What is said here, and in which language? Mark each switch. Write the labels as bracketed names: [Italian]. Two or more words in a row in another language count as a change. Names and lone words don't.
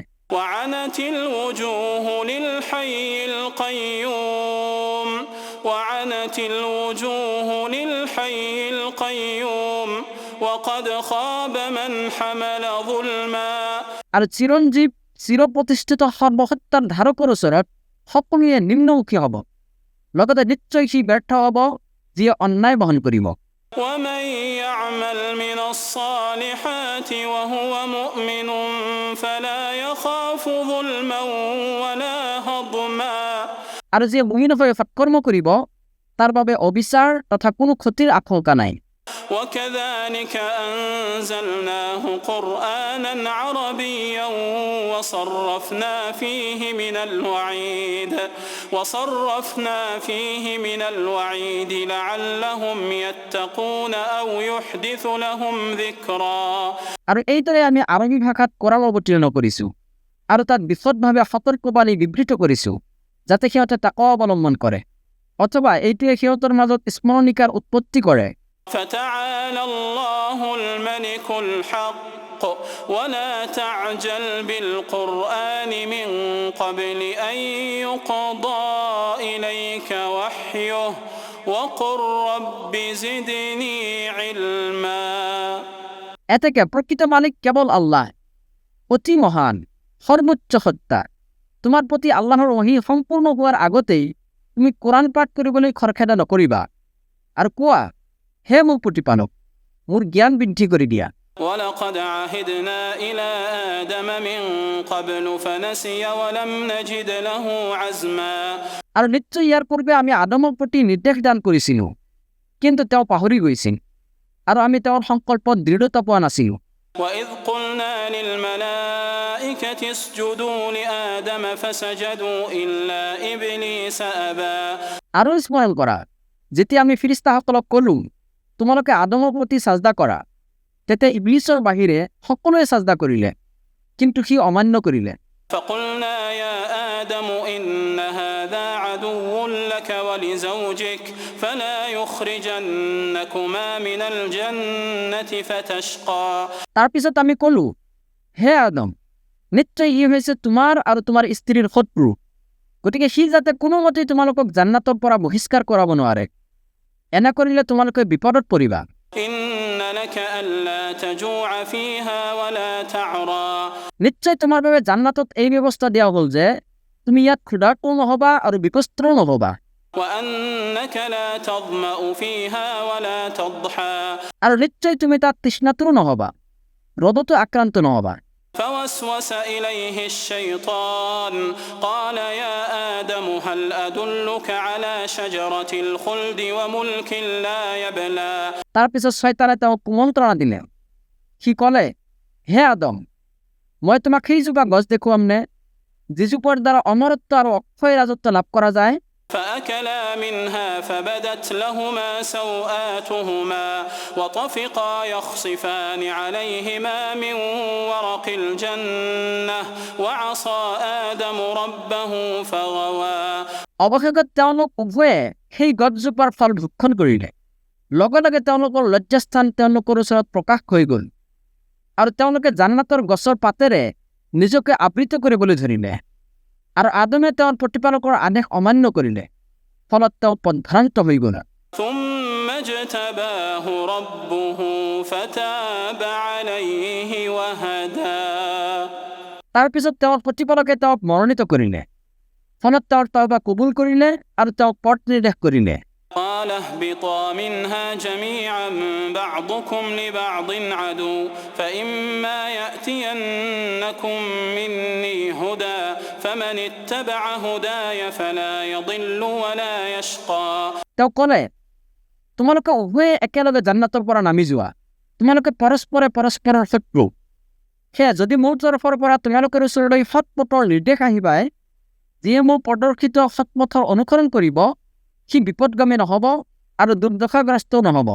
[Arabic] وعنت الوجوه للحي القيوم وعنت الوجوه للحي القيوم وقد خاب من حمل ظلما [Assamese] আৰু চিৰঞ্জীৱ চিৰপ্ৰতিষ্ঠিত সৰ্বসত্তাৰ ধাৰকৰ ওচৰত সকলোৱে নিম্নমুখী হ'ব লগতে নিশ্চয় সি ব্যৰ্থ হ'ব যিয়ে অন্যায় বহন কৰিব [Arabic] ومن يعمل من الصالحات وهو مؤمن فلا يخاف ظلما ولا هضما [Assamese] আৰু যিয়ে মুমিনভাৱে সৎকৰ্ম কৰিব তাৰ বাবে অবিচাৰ তথা কোনো ক্ষতিৰ আশংকা নাই [Arabic] وكذلك أنزلناه قرآنا عربيا وصرفنا فيه من الوعيد لعلهم يتقون أو يحدث لهم ذكرا [Assamese] আৰু এইদৰে আমি আৰবী ভাষাত কোৰাণ অৱতীৰ্ণ কৰিছোঁ আৰু তাত বিশদভাৱে সতৰ্কবাণী বিবৃত কৰিছোঁ যাতে সিহঁতে তাকৱা অৱলম্বন কৰে অথবা এইটোৱে সিহঁতৰ মাজত স্মৰণিকাৰ উৎপত্তি কৰে [Arabic] فتعالى الله الملك الحق ولا تعجل بالقرآن من قبل أن يقضى إليك وحيه وقل رب زدني علما [Assamese] এতেকে প্ৰকৃত মালিক কেৱল আল্লাহ অতি মহান সৰ্বোচ্চ সত্তা তোমাৰ প্ৰতি আল্লাহৰ ওহী সম্পূৰ্ণ হোৱাৰ আগতেই তুমি কোৰাণ পাঠ কৰিবলৈ খৰখেদা নকৰিবা আৰু কোৱা হে মোৰ প্ৰতিপালক মোৰ জ্ঞান বৃদ্ধি কৰি দিয়া [Arabic] ولقد عهدنا إلى آدم من قبل فنسي ولم نجد له عزما [Assamese] আৰু নিশ্চয় ইয়াৰ পূৰ্বে আমি আদমৰ প্ৰতি নিৰ্দেশ দান কৰিছিলোঁ কিন্তু তেওঁ পাহৰি গৈছিল আৰু আমি তেওঁৰ সংকল্পত দৃঢ়তা পোৱা নাছিলোঁ [Arabic] وإذ قلنا للملائكة اسجدوا لآدم فسجدوا إلا إبليس أبى [Assamese] আৰু স্মৰণ কৰা যেতিয়া আমি ফিৰিস্তাসকলক ক'লোঁ তোমালোকে আদমৰ প্ৰতি সাজদা কৰা তেতিয়া ইবলিছৰ বাহিৰে সকলোৱে সাজদা কৰিলে কিন্তু সি অমান্য কৰিলে [Arabic] فقلنا يا آدم إن هذا عدو لك ولزوجك فلا يخرجنكما من الجنة فتشقى [Assamese] তাৰ পিছত আমি ক'লোঁ হে আদম নিশ্চয় ই হৈছে তোমাৰ আৰু তোমাৰ স্ত্ৰীৰ শত্ৰু গতিকে সি যাতে কোনোমতেই তোমালোকক জান্নাতৰ পৰা বহিষ্কাৰ কৰাব নোৱাৰে এনে কৰিলে তোমালোকে বিপদত পৰিবা [Arabic] إن لك ألا تجوع فيها ولا تعرى [Assamese] নিশ্চয় তোমাৰ বাবে জান্নাতত এই ব্যৱস্থা দিয়া হ'ল যে তুমি ইয়াত ক্ষুধাৰ্তও নহবা আৰু বিপস্ত্ৰও নহবা [Arabic] وأنك لا تظمأ فيها ولا تضحى [Assamese] আৰু নিশ্চয় তুমি তাত তৃষ্ণাতুৰো নহবা ৰ'দতো আক্ৰান্ত নহবা [Arabic] فوسوس إليه الشيطان قال يا آدم هل أدلك على شجرة الخلد وملك لا يبلى [Assamese] তাৰ পিছত শয়তানে তেওঁক কুমন্ত্ৰণা দিলে সি ক'লে হে আদম মই তোমাক সেইজোপা গছ দেখুৱামনে যিজোপাৰ দ্বাৰা অমৰত্ব আৰু অক্ষয় ৰাজত্ব লাভ কৰা যায় [Arabic] فأكلا منها فبدت لهما سوآتهما وطفقا يخصفان عليهما من ورق الجنة وعصى آدم ربه فغوى [Assamese] অৱশেষত তেওঁলোক উভয়ে সেই গছজোপাৰ ফল ভক্ষণ কৰিলে লগে লগে তেওঁলোকৰ লজ্জাস্থান তেওঁলোকৰ ওচৰত প্ৰকাশ হৈ গ'ল আৰু তেওঁলোকে জান্নাতৰ গছৰ পাতেৰে নিজকে আবৃত কৰিবলৈ ধৰিলে আৰু আদমে তেওঁৰ প্ৰতিপালকৰ আদেশ অমান্য কৰিলে ফলত তেওঁ পথভ্ৰান্ত হৈ গ'ল [Arabic] ثم اجتباه ربه فتاب عليه وهدى [Assamese] তাৰ পিছত তেওঁৰ প্ৰতিপালকে তেওঁক মনোনীত কৰিলে ফলত তেওঁৰ তওবা কবুল কৰিলে আৰু তেওঁক পথ নিৰ্দেশ কৰিলে [Arabic] قال اهبطا منها جميعا بعضكم لبعض عدو فإما يأتينكم مني هدى فمن اتبع هداي فلا يضل ولا يشقى [Assamese] তেওঁ ক'লে তোমালোকে উভয়ে একেলগে জান্নাতৰ পৰা নামি যোৱা তোমালোকে পৰস্পৰে পৰস্পৰৰ শত্ৰু সেয়া যদি মোৰ তৰফৰ পৰা তোমালোকৰ ওচৰলৈ সৎপথৰ নিৰ্দেশ আহিবাই, যিয়ে মোৰ প্ৰদৰ্শিত সৎপথৰ অনুসৰণ কৰিব, সি বিপদগামী নহ'ব আৰু দুৰ্দশাগ্ৰস্তও নহ'ব।